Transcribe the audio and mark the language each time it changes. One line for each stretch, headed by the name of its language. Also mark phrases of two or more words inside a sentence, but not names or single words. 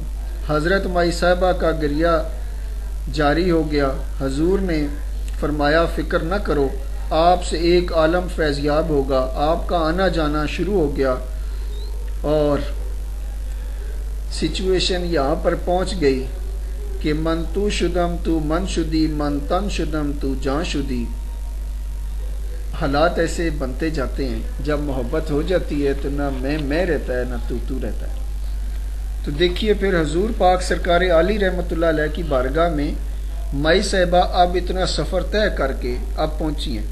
Urdu: حضرت مائی صاحبہ کا گریہ جاری ہو گیا۔ حضور نے فرمایا، فکر نہ کرو، آپ سے ایک عالم فیضیاب ہوگا۔ آپ کا آنا جانا شروع ہو گیا اور سچویشن یہاں پر پہنچ گئی کہ
Persian: من تو شدم تو من شدی، من تن شدم تو جان شدی۔
Urdu: حالات ایسے بنتے جاتے ہیں، جب محبت ہو جاتی ہے تو نہ میں رہتا ہے نہ تو رہتا ہے۔ تو دیکھیے پھر حضور پاک سرکار عالی رحمۃ اللہ علیہ کی بارگاہ میں مائی صاحبہ اب اتنا سفر طے کر کے اب پہنچی ہیں۔